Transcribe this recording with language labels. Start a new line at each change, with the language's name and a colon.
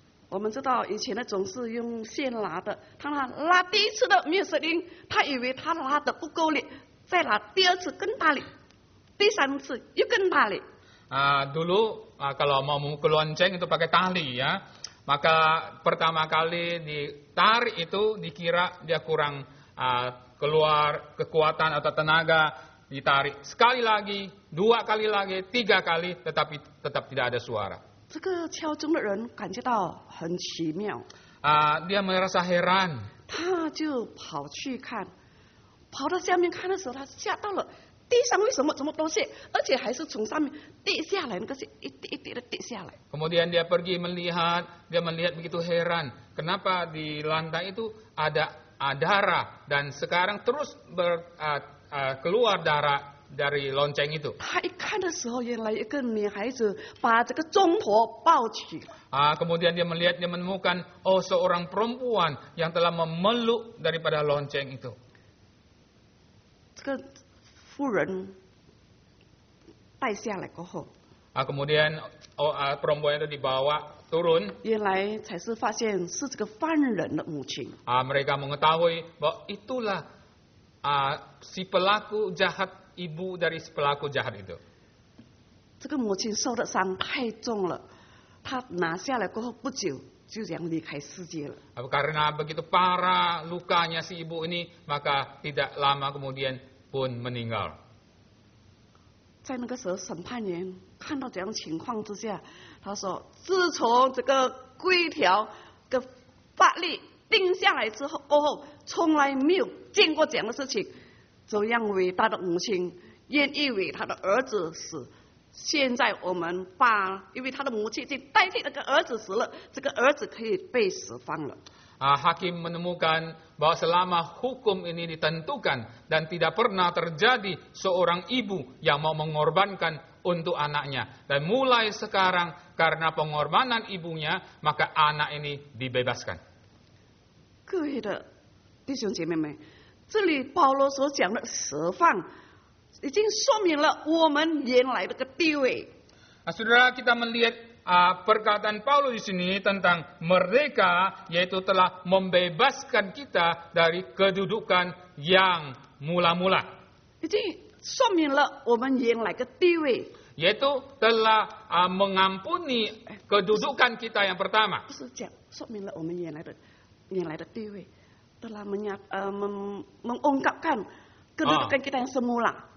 Chinese: 我们知道以前的钟是用线拉的，他拉第一次的没有声音，他以为他拉的不够力，再拉第二次更大力，第三次又更大力。
Indonesian: Dulu kalau mau memukul lonceng itu pakai tali ya, maka pertama kali ditarik itu dikira dia kurang keluar kekuatan atau tenaga, ditarik sekali lagi, 2 kali lagi, 3 kali, tetapi tetap tidak ada suara.
Chinese: 这个敲钟的人感觉到很奇妙，
Indonesian: Dia merasa heran.
Chinese: 他就跑去看，跑到下面看的时候，他吓到了。地上为什么这么多血，而且还是从上面滴下来，那个是一滴一滴的滴下来。
Indonesian: Kemudian dia pergi melihat begitu heran, kenapa di lantai itu ada darah dan sekarang terus keluar darah dari lonceng itu.
Chinese: 他一看的时候，原来一个女孩子把这个钟头抱起。
Indonesian: Kemudian dia menemukan seorang perempuan yang telah memeluk daripada lonceng itu.
Chinese: 这个 妇人带下来过后，
Indonesian: Kemudian perempuan itu dibawa turun.
Chinese: 原来才是发现是这个犯人的母亲。
Indonesian: Mereka mengetahui bahwa itulah si pelaku jahat, ibu dari si pelaku jahat itu.
Chinese: 这个母亲受的伤太重了，她拿下来过后不久就这样离开世界了。
Indonesian: Karena begitu parah lukanya si ibu ini, maka tidak lama kemudian pun meninggal.
Chinese: 在那个时候，审判员看到这样情况之下，他说：“自从这个规条的法律定下来之后，从来没有见过这样的事情。这样伟大的母亲愿意为他的儿子死。现在我们因为他的母亲已经代替那个儿子死了，这个儿子可以被释放了。”
Indonesian: Hakim menemukan bahwa selama hukum ini ditentukan dan tidak pernah terjadi seorang ibu yang mau mengorbankan untuk anaknya. Dan mulai sekarang karena pengorbanan ibunya, maka anak ini dibebaskan.
Chinese: 各位的弟兄姐妹们，这里保罗所讲的释放，已经说明了我们原来的个地位。
Indonesian: Saudara, kita melihat perkataan Paulus di sini tentang merdeka, yaitu telah membebaskan kita dari kedudukan yang mula-mula.
Chinese: 已经说明了我们原来的地位。
Indonesian: Yaitu telah mengampuni kedudukan kita yang pertama.
Chinese: 不是讲说明了我们原来的地位，
Indonesian: telah mengungkapkan kedudukan kita yang semula.